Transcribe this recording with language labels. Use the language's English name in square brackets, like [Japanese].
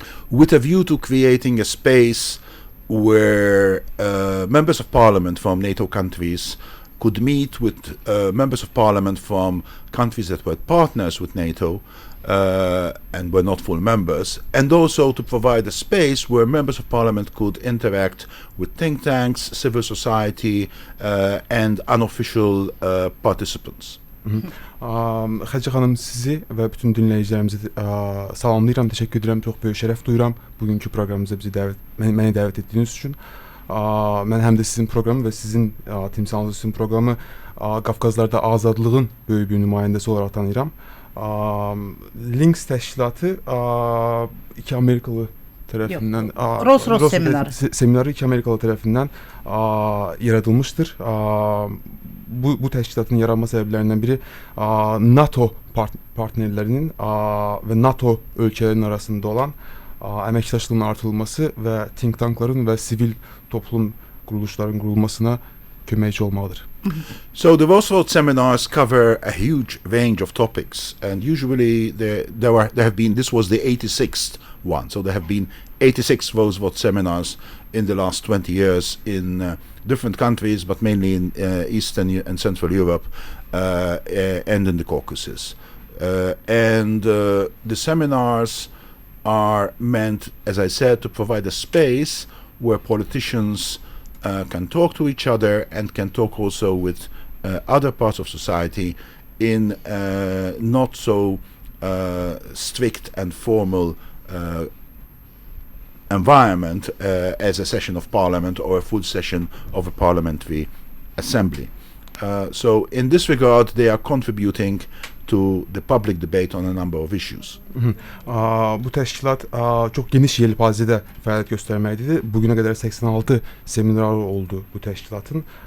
[English] with a view to creating a space where members of parliament from NATO countries could meet with members of parliament from countries that were partners with NATO and were not full members, and also to provide a space where members of parliament could interact with think tanks, civil society, and unofficial participants. [Azerbaijani] Xədicə xanım, sizi və bütün dinləyicilərimizi salamlayıram, təşəkkür edirəm, çox böyük şərəf duyuram bugünkü proqramımıza məni dəvət etdiyiniz üçün. Mən həm də sizin proqramı və sizin timsalınız üçün proqramı Qafqazlarda azadlığın böyük bir nümayəndəsi olaraq tanıyıram. Minsk təşkilatı iki Amerikalı tərəfindən Roz-Roz seminarı iki Amerikalı tərəfindən yaradılmışdır. Bu təşkilatın yaranma səbəblərindən biri NATO partnerlərinin və NATO ölkələrinin arasında olan əməkdaşlığın artırılması və think tankların və sivil toplum quruluşlarının qurulmasına köməkçi olmalıdır. [English] So the Oxford seminars cover a huge range of topics, and usually there have been, this was the 86th one, so there have been 86 Oxford seminars in the last 20 years in different countries, but mainly in Eastern and Central Europe and in the Caucasus. The seminars are meant, as I said, to provide a space where politicians can talk to each other and can talk also with other parts of society in not so strict and formal environment as a session of parliament or a full session of a parliamentary assembly. So in this regard, they are contributing to the public debate on a number of issues. [Azerbaijani] Bu təşkilat çox geniş yelpazədə fəaliyyət göstərməkdədir. Bugünə qədər 86 seminar oldu bu təşkilatın.